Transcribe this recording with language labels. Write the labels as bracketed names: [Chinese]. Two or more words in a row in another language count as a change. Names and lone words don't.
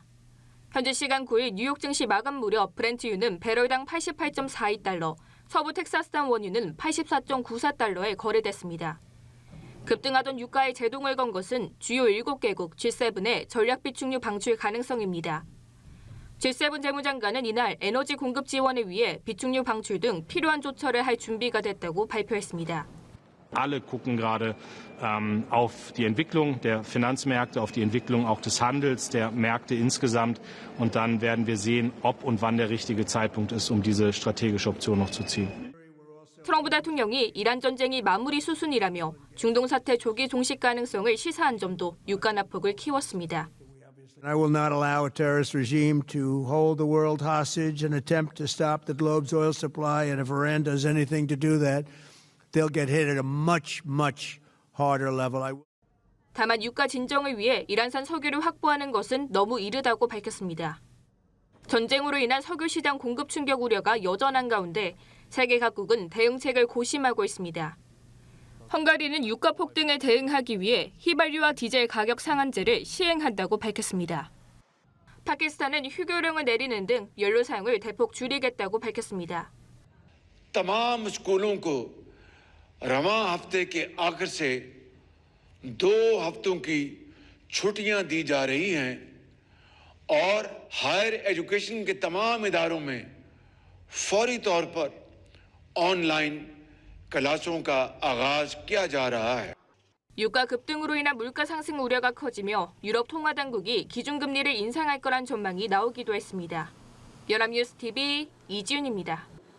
[Korean] 현지 시간 9일 뉴욕 증시 마감 무렵 브렌트유는 배럴당 88.42달러, 서부 텍사스산 원유는 84.94달러에 거래됐습니다. 급등하던 유가에 제동을 건 것은 주요 7개국 G7의 전략 비축유 방출 가능성입니다. G7 재무장관은 이날 에너지 공급 지원을 위해 비축유 방출 등 필요한 조처를 할 준비가 됐다고 발표했습니다. [German] Alle gucken gerade auf die Entwicklung der Finanzmärkte, auf die Entwicklung auch des Handels, der Märkte insgesamt. Und dann werden wir sehen, ob und wann der richtige Zeitpunkt ist, diese strategische Option noch zu ziehen. [Korean] 트럼프 대통령이 이란 전쟁이 마무리 수순이라며 중동 사태 조기 종식 가능성을 시사한 점도 유가 낙폭을 키웠습니다. [English] I will not allow a terrorist regime to hold the world hostage and attempt to stop the globe's oil supply. And if Iran does anything to do that, they'll get hit at a much, much harder level. [Korean] 다만 유가 진정을 위해 이란산 석유를 확보하는 것은 너무 이르다고 밝혔습니다. 전쟁으로 인한 석유 시장 공급 충격 우려가 여전한 가운데 세계 각국은 대응책을 고심하고 있습니다. 헝가리는 유가 폭등에 대응하기 위해 휘발유와 디젤 가격 상한제를 시행한다고 밝혔습니다. 파키스탄은 휴교령을 내리는 등 연료 사용을 대폭 줄이겠다고 밝혔습니다. [Urdu] تمام اسکولوں کو رواں ہفتے کے آخر سے 2 ہفتوں کی چھٹیاں دی جا رہی ہیں اور [English] higher education [Urdu] کے تمام اداروں میں فوری طور پر آن لائن کلاسوں کا آغاز کیا جا رہا ہے. [Korean] 유가 급등으로 인한 물가 상승 우려가 커지며 유럽 통화 당국이 기준금리를 인상할 거란 전망이 나오기도 했습니다. 연합뉴스 TV 이지훈입니다.